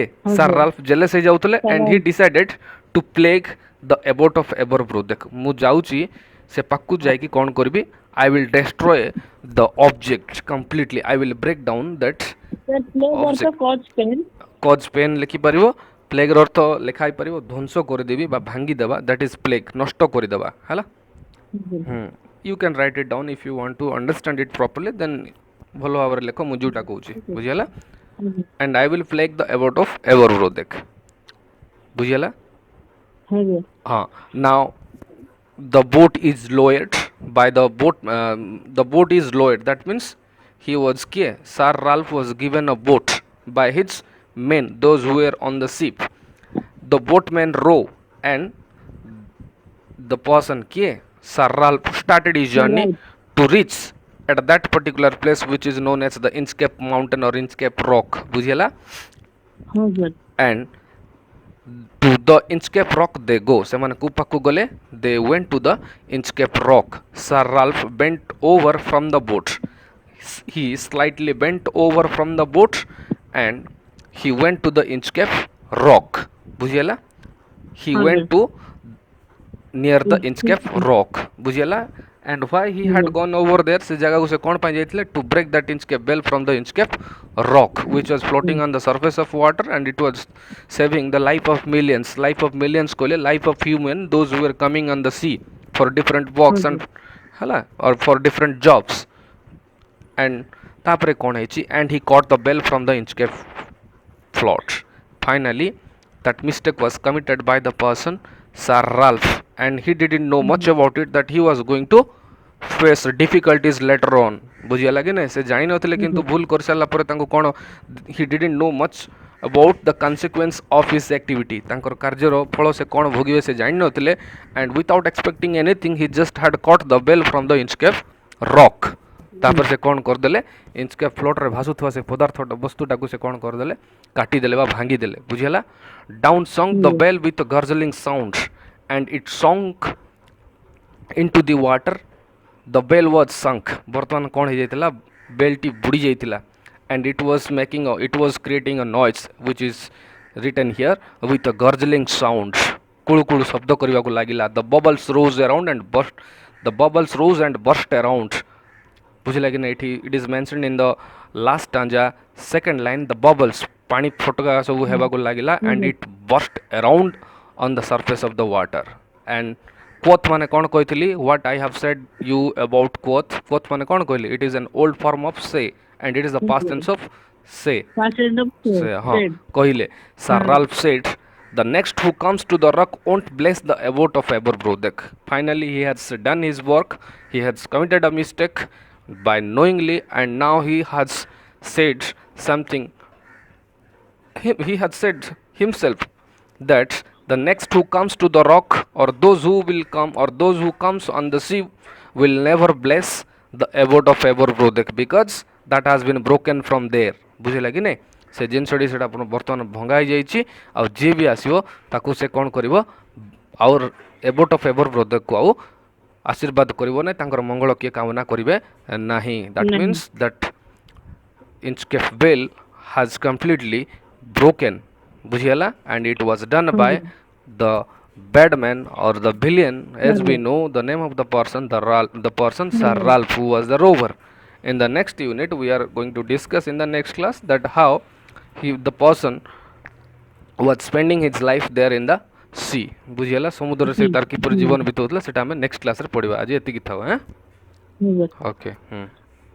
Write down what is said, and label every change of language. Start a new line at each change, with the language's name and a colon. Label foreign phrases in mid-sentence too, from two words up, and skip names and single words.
Odia: ହଁ ସାର୍ ସାର୍ ରାଲ୍ଫ ଜେଲସ୍ ହେଇଯାଉଥିଲେ ସାର୍
English: and he decided to plague the abode of Everbro।
Odia: ଦେଖ ମୁଁ ଯାଉଛି ସେ ପାଖକୁ ଯାଇକି କ'ଣ କରିବି,
English: I will destroy the object completely, I will break down that
Odia: ସାର୍ ପ୍ଲେଗ୍ ଅର୍ଥ
English: object। କଜ୍ ପେନ୍
Odia: କଜ୍ ପେନ୍ ଲେଖିପାରିବ, ପ୍ଲେଗ୍ର ଅର୍ଥ ଲେଖା ହେଇପାରିବ ଧ୍ୱଂସ କରିଦେବି ବା ଭାଙ୍ଗିଦେବା,
English: that is plague,
Odia: ନଷ୍ଟ କରିଦେବା ହେଲା।
English: You can write it down if you want to understand it properly, then
Odia: ଭଲ ଭାବରେ ଲେଖ, ମୁଁ ଯେଉଁଟା କହୁଛି ବୁଝିହେଲା।
English: and I will plague the abode of Everbro ଦେଖ ବୁଝିହେଲା।
Odia: ଆଜ୍ଞା
English: ହଁ now the boat is lowered by the boat is lowered, that means he was kiye Sir Ralph was given a boat by his men, those who were on the ship, the boatmen row and the person kiye Sir Ralph started his journey ରାଇଟ୍ to reach at that particular place which is known as the Inscape mountain or Inscape rock ବୁଝିହେଲା।
Odia: ହଁ ସାର୍
English: and to the Inscape rock they go,
Odia: ସେମାନେ କୋଉ ପାଖକୁ ଗଲେ,
English: they went to the Inscape rock। Sir Ralph bent over from the boat, he slightly bent over from the boat and he went to the Inscape rock ବୁଝିହେଲା। he
Odia: ହଁ
English: went
Odia: ସାର୍
English: to near the Inscape rock ବୁଝିହେଲା। and why he had gone over there,
Odia: ସେ ଜାଗାକୁ ସେ କ'ଣ ପାଇଁ ଯାଇଥିଲେ,
English: to break that Inscape bell from the Inscape rock which was floating on the surface of water and it was saving the life of millions କହିଲେ life of human, those who were coming on the sea for different walks and ହେଲା or for different jobs।
Odia: and ତାପରେ କ'ଣ ହେଇଛି,
English: and he caught the bell from the Inscape float। finally that mistake was committed by the person Sir Ralph and he didn't know much about it that he was going to face difficulties later on
Odia: ବୁଝିଗଲା କି ନାଇଁ, ସେ ଜାଣିନଥିଲେ କିନ୍ତୁ ଭୁଲ କରିସାରିଲା ପରେ ତାଙ୍କୁ କ'ଣ,
English: he didn't know much about the consequence of his activity,
Odia: ତାଙ୍କର କାର୍ଯ୍ୟର ଫଳ ସେ କ'ଣ ଭୋଗିବେ ସେ ଜାଣିନଥିଲେ
English: and without expecting anything he just had caught the bell from the Inscape rock।
Odia: ତାପରେ ସେ କ'ଣ କରିଦେଲେ, ଇନ୍ସକେପ୍ ଫ୍ଲୋଟ୍ରେ ଭାସୁଥିବା ସେ ପଦାର୍ଥଟା ବସ୍ତୁଟାକୁ ସେ କ'ଣ କରିଦେଲେ, କାଟିଦେଲେ ବା ଭାଙ୍ଗିଦେଲେ ବୁଝିହେଲା।
English: down sunk the bell with gurgling sound and it sunk into the water, the bell was sunk।
Odia: ବର୍ତ୍ତମାନ କ'ଣ ହେଇଯାଇଥିଲା, ବେଲ୍ଟି ବୁଡ଼ି ଯାଇଥିଲା
English: and it was creating a noise which is written here with a gurgling sound,
Odia: କୁଳୁ କୁଳୁ ଶବ୍ଦ କରିବାକୁ ଲାଗିଲା।
English: the bubbles rose and burst around
Odia: ବୁଝିଲା କି ନା।
English: ଏଠି it is mentioned in the last stanza second line, the bubbles
Odia: ପାଣି ଫୋଟକା ସବୁ ହେବାକୁ ଲାଗିଲା
English: and it burst around on the surface of the water। and quoth
Odia: ମାନେ କ'ଣ କହିଥିଲି,
English: what I have said you about quoth
Odia: ମାନେ କ'ଣ କହିଲି,
English: it is an old form of say and it is the past tense of say।
Odia: ହଁ କହିଲେ
English: Sir Ralph said the next who comes to the rock won't bless the abode of Everbro ଦେଖ। finally he has done his work, he has committed a mistake by knowingly and now he has said something, he had said himself that the next who comes to the rock or those who will come or those who comes on the sea will never bless the abode of Everbro ଦେଖ, because that has been broken from there
Odia: ବୁଝିଲା କି ନାଇଁ। ସେ ଜିନିଷଟି ସେଇଟା ବର୍ତ୍ତମାନ ଭଙ୍ଗା ହେଇଯାଇଛି ଆଉ ଯିଏ ବି ଆସିବ ତାକୁ ସେ କ'ଣ କରିବ, ଆଉ
English: abode of
Odia: Everbro ଦେଖକୁ ଆଉ ଆଶୀର୍ବାଦ କରିବ ନାହିଁ, ତାଙ୍କର ମଙ୍ଗଳ କିଏ କାମନା କରିବେ ନାହିଁ।
English: that means that Inscape bell has completely broken ବୁଝିହେଲା and it was done by the bad man or the villain, as we know the name of the person, the person Sir Ralph who was the rover। in the next unit we are going to discuss in the next class that how the person was spending his life there in the sea ବୁଝିହେଲା।
Odia: ସମୁଦ୍ରରେ ସେ ତାର କିପରି ଜୀବନ ବିତାଉଥିଲା ସେଟା ଆମେ
English: next classରେ
Odia: ପଢ଼ିବା। ଆଜି ଏତିକି ଥାଉ। ଓକେ।